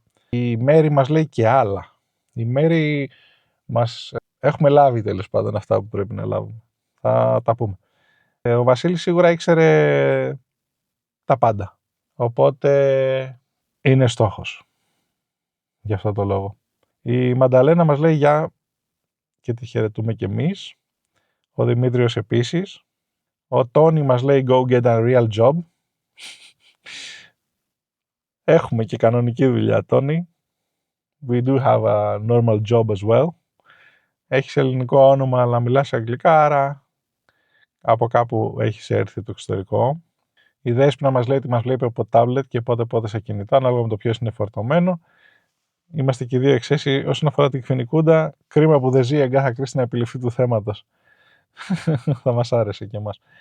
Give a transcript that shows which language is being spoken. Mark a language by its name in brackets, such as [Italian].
[Greek] Η Μέρη μας λέει και άλλα. Η Μέρη μας έχουμε λάβει τέλος πάντων αυτά που πρέπει να λάβουμε. Θα τα πούμε. Ο Βασίλης σίγουρα ήξερε τα πάντα. Οπότε είναι στόχος. Γι' αυτό το λόγο. Η Μανταλένα μας λέει γεια και τη χαιρετούμε κι εμείς. Ο Δημήτριος επίσης. Ο Τόνι μας λέει [English] go get a real job. [Greek] Έχουμε και κανονική δουλειά, Τόνι. [English] We do have a normal job as well. [Greek] Έχεις ελληνικό όνομα αλλά μιλάς αγγλικά, άρα από κάπου έχεις έρθει το εξωτερικό. Η Δέσποινα μας λέει ότι μας βλέπει από τάμπλετ και πότε σε κινητά, ανάλογα με το ποιος είναι φορτωμένο. Είμαστε και οι δύο εξαίσιοι όσον αφορά την Φινικούντα. Κρίμα που δεν ζει η Αγκάθα Κρίστη να επιληφθεί του θέματος. Θα μας άρεσε και εμάς.